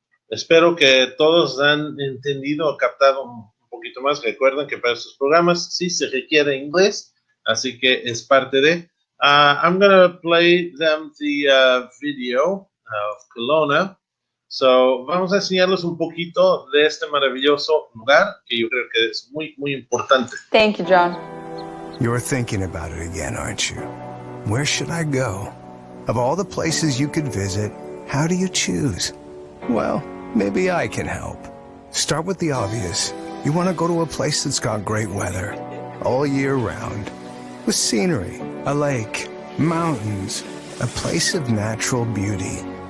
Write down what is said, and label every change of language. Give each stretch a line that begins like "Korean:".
Spanish: Espero que todos han entendido o captado un poquito más. Recuerden que para estos programas sí se requiere inglés, así que es parte de.
English: I'm going to play them the video of KELOWNA.
Spanish: So, vamos a enseñarles un poquito de este maravilloso lugar que yo creo que es muy, muy importante.
English: Thank you, John. You're thinking about it again, aren't you? Where should I go? Of all the places you could visit, how do you choose? Well, maybe I can help. Start with the obvious. You want to go to a place that's got great weather, all year round, with scenery, a lake, mountains, a place of natural beauty.